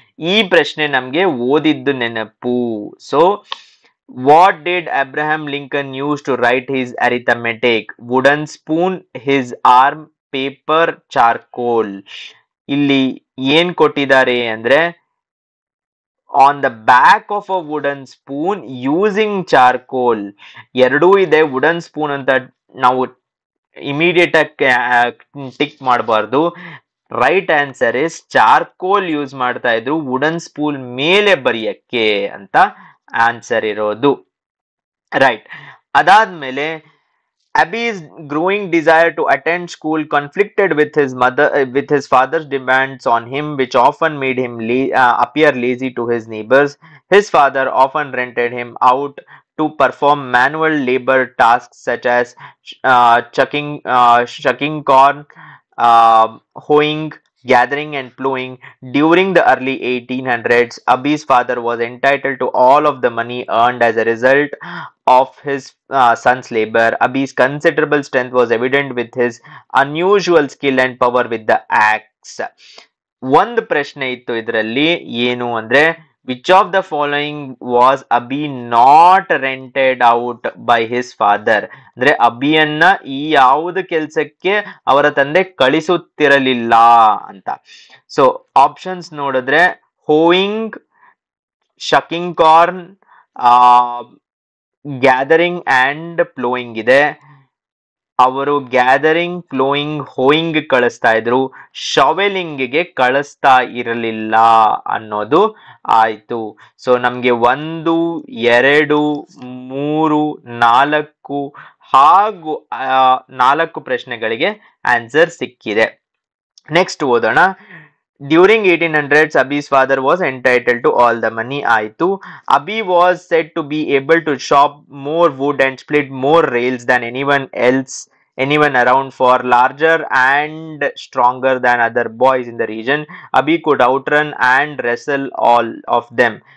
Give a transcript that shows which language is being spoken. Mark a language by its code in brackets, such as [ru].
[kn] ಈ ಪ್ರಶ್ನೆ ನಮ್ಗೆ ಓದಿದ್ದು ನೆನಪು. [en] So what did Abraham Lincoln use to write his arithmetic? Wooden spoon, his arm, paper, charcoal. [kn] ಇಲ್ಲಿ ಏನ್ ಕೊಟ್ಟಿದ್ದಾರೆ ಅಂದ್ರೆ [en] on the back of a wooden spoon using charcoal. [kn] ಎರಡೂ ಇದೆ. ವುಡನ್ ಸ್ಪೂನ್ ಅಂತ ನಾವು ಇಮಿಡಿಯೇಟ್ ಆಗಿ ಟಿಕ್ ಮಾಡಬಾರ್ದು. [en] right answer is charcoal [kn] use ಮಾಡ್ತಾ ಇದ್ರು ವುಡನ್ ಸ್ಪೂನ್ ಮೇಲೆ ಬರೆಯಕ್ಕೆ ಅಂತ ಆನ್ಸರ್ ಇರೋದು. [en] Right. [kn] ಅದಾದ್ಮೇಲೆ [en] Abby's growing desire to attend school conflicted with his father's demands on him, which often made him appear lazy to his neighbors. His father often rented him out to perform manual labor tasks such as shucking corn, hoeing, gathering, and plowing. During the early 1800s, Abby's father was entitled to all of the money earned as a result of his son's labor. Abby's considerable strength was evident with his unusual skill and power with the axe. [kn] ಒಂದು ಪ್ರಶ್ನೆ ಇತ್ತು ಇದರಲ್ಲಿ, ಏನು ಅಂದ್ರೆ [en] which of the following was Abby not rented out by his father? [kn] ಅಂದ್ರೆ ಅಬಿಯನ್ನ ಈ ಯಾವುದು ಕೆಲ್ಸಕ್ಕೆ ಅವರ ತಂದೆ ಕಳಿಸುತ್ತಿರಲಿಲ್ಲ ಅಂತ. ಸೊ ಆಪ್ಷನ್ಸ್ ನೋಡಿದ್ರೆ ಹೋಯಿಂಗ್, ಶಕಿಂಗ್ ಕಾರ್ನ್, ಗ್ಯಾದರಿಂಗ್ ಅಂಡ್ ಪ್ಲೋಯಿಂಗ್ ಇದೆ. ಅವರು ಗ್ಯಾದರಿಂಗ್, ಪ್ಲೋಯಿಂಗ್, ಹೋಯಿಂಗ್ ಕಳಿಸ್ತಾ ಇದ್ರು, ಶಾವೆಲಿಂಗ್ಗೆ ಕಳಿಸ್ತಾ ಇರಲಿಲ್ಲ ಅನ್ನೋದು ಆಯ್ತು. ಸೊ ನಮ್ಗೆ 1, 2, 3, 4 ಹಾಗೂ 4 ಪ್ರಶ್ನೆಗಳಿಗೆ ಆನ್ಸರ್ ಸಿಕ್ಕಿದೆ. ನೆಕ್ಸ್ಟ್ ಓದೋಣ. [en] During 1800s, Abby's father was entitled to all the money. ಆಯ್ತು. Abby was said to be able to chop more wood and split more rails than anyone around. For larger and stronger than other boys in the region, Abby could outrun and wrestle all of them.